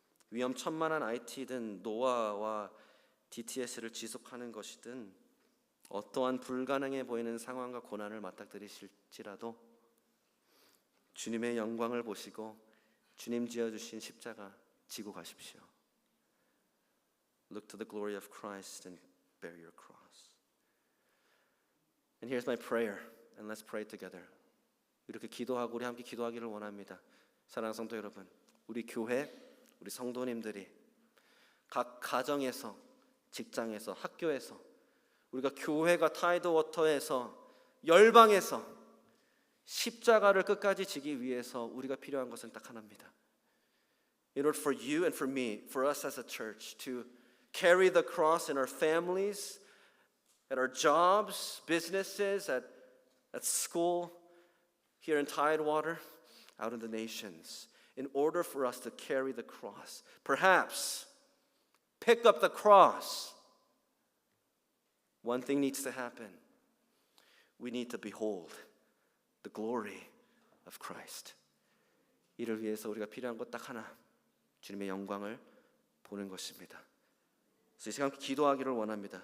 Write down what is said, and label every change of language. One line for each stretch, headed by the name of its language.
Korean: 위험천만한 IT든 노아와 DTS를 지속하는 것이든 어떠한 불가능해 보이는 상황과 고난을 맞닥뜨리실지라도 주님의 영광을 보시고 주님 지어주신 십자가 지고 가십시오.
English: Look to the glory of Christ and bear your cross. And here's my prayer, and let's pray together.
Korean: 이렇게 기도하고 우리 함께 기도하기를 원합니다. 사랑하는 성도 여러분, 우리 교회, 우리 성도님들이 각 가정에서, 직장에서, 학교에서 우리가 교회가 타이드워터에서 열방에서 십자가를 끝까지 지기 위해서 우리가 필요한 것은 딱 하나입니다.
English: In order for you and for me, for us as a church to carry the cross in our families, at our jobs, businesses, at school, here in Tidewater, out in the nations, in order for us to carry the cross, perhaps pick up the cross, one thing needs to happen. We need to behold the glory of Christ.
Korean: 이를 위해서 우리가 필요한 것 딱 하나, 주님의 영광을 보는 것입니다. 그래서 이 시간 기도하기를 원합니다.